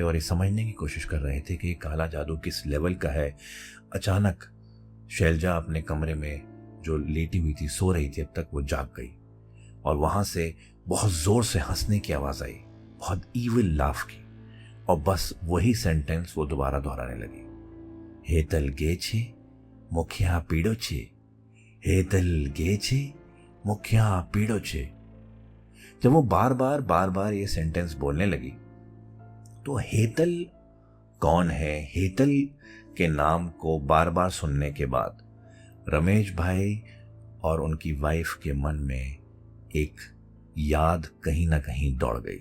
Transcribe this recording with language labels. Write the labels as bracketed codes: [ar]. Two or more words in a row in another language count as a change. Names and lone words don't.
[hi] और ये समझने की कोशिश कर रहे थे कि काला जादू किस लेवल का है, अचानक शैलजा अपने कमरे में जो लेटी हुई थी, सो रही थी, अब तक वो जाग गई और वहां से बहुत जोर से हंसने की आवाज आई, बहुत [en] evil laugh [hi] की, और बस वही सेंटेंस वो दोबारा दोहराने लगी, [gu] હેતલ ગે છે મુખિયા પીડો છે, હેતલ ગે છે મુખિયા પીડો છે। [hi] जब वो बार बार ये सेंटेंस बोलने लगी तो हेतल कौन है, हेतल के नाम को बार बार सुनने के बाद रमेश भाई और उनकी वाइफ के मन में एक याद कहीं ना कहीं दौड़ गई।